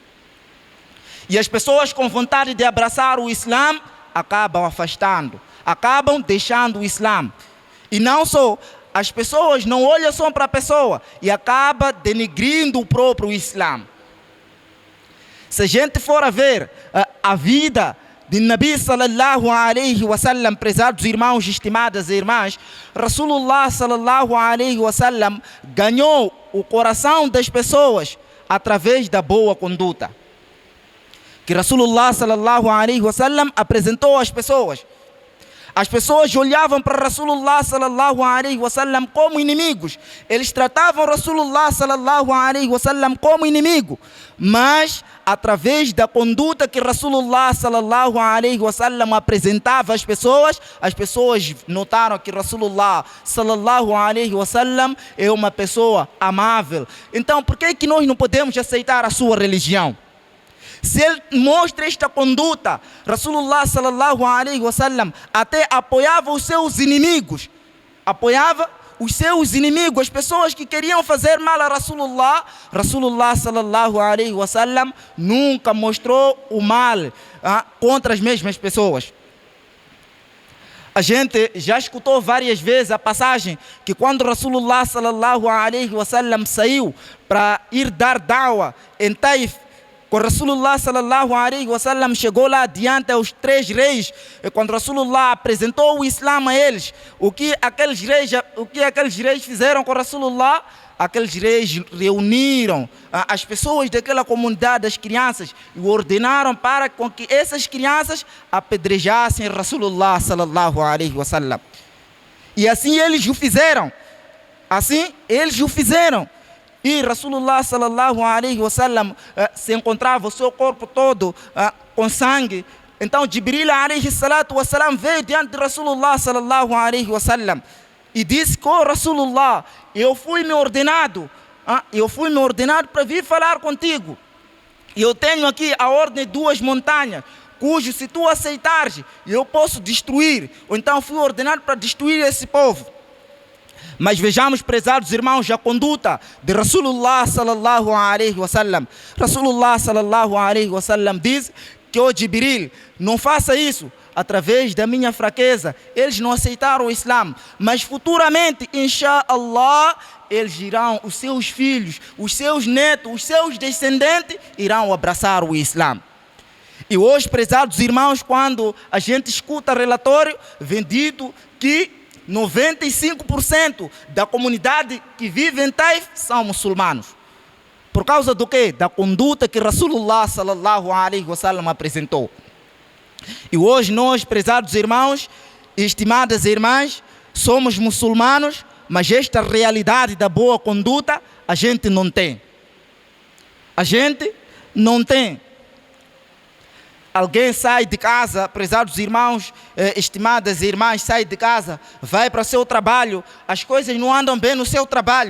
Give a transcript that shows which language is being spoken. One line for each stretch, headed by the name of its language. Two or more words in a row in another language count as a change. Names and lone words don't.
Portuguese: E as pessoas com vontade de abraçar o Islã acabam afastando, acabam deixando o Islã. E não só, as pessoas não olham só para a pessoa e acabam denegrindo o próprio Islã. Se a gente for a ver a vida de Nabi
Arabic: صلى الله عليه وسلم,
Portuguese: prezados irmãos e estimadas irmãs, Rasulullah
Arabic: صلى الله عليه وسلم
Portuguese: ganhou o coração das pessoas através da boa conduta. Que Rasulullah
Arabic: صلى الله عليه وسلم
Portuguese: apresentou às pessoas. As pessoas olhavam para Rasulullah
Arabic: صلى الله عليه وسلم
Portuguese: como inimigos. Eles tratavam Rasulullah
Arabic: صلى الله عليه وسلم
Portuguese: como inimigo. Mas através da conduta que Rasulullah
Arabic: صلى الله عليه وسلم
Portuguese: apresentava às pessoas notaram que Rasulullah
Arabic: صلى الله عليه وسلم
Portuguese: é uma pessoa amável. Então, por que nós não podemos aceitar a sua religião? Se ele mostra esta conduta, Rasulullah
Arabic: صلى الله عليه وسلم
Portuguese: até apoiava os seus inimigos. Apoiava os seus inimigos, as pessoas que queriam fazer mal a Rasulullah. Rasulullah
Arabic: صلى الله عليه وسلم
Portuguese: nunca mostrou o mal contra as mesmas pessoas. A gente já escutou várias vezes a passagem que quando Rasulullah
Arabic: صلى الله عليه وسلم
Portuguese: saiu para ir dar da'wa em Taif, quando Rasulullah
Arabic: صلى الله عليه وسلم
Portuguese: chegou lá diante aos 3 reis, e quando Rasulullah apresentou o Islã a eles, o que aqueles reis fizeram com Rasulullah? Aqueles reis reuniram as pessoas daquela comunidade, as crianças, e ordenaram para que essas crianças apedrejassem Rasulullah
Arabic: صلى الله عليه وسلم.
Portuguese: E assim eles o fizeram. E Rasulullah
Arabic: صلى الله عليه وسلم
Portuguese: se encontrava o seu corpo todo com sangue. Então Jibril
Arabic: عليه الصلاة والسلام
Portuguese: veio diante de Rasulullah
Arabic: صلى الله عليه وسلم
Portuguese: e disse que Rasulullah, eu fui me ordenado para vir falar contigo. E eu tenho aqui a ordem de 2 montanhas, cujo se tu aceitares, eu posso destruir. Ou então fui ordenado para destruir esse povo. Mas vejamos, prezados irmãos, a conduta de Rasulullah
Arabic: صلى الله عليه وسلم.
Portuguese: Rasulullah
Arabic: صلى الله عليه وسلم
Portuguese: diz que o Jibril, não faça isso através da minha fraqueza. Eles não aceitaram o Islã, mas futuramente, inshallah, eles irão, os seus filhos, os seus netos, os seus descendentes irão abraçar o Islã. E hoje, prezados irmãos, quando a gente escuta relatório, vem dito que 95% da comunidade que vive em Taif são muçulmanos. Por causa do quê? Da conduta que Rasulullah
Arabic: صلى الله عليه وسلم
Portuguese: apresentou. E hoje nós, prezados irmãos e estimadas irmãs, somos muçulmanos, mas esta realidade da boa conduta a gente não tem. A gente não tem. Alguém sai de casa, prezados irmãos, estimadas irmãs, sai de casa, vai para o seu trabalho, as coisas não andam bem no seu trabalho.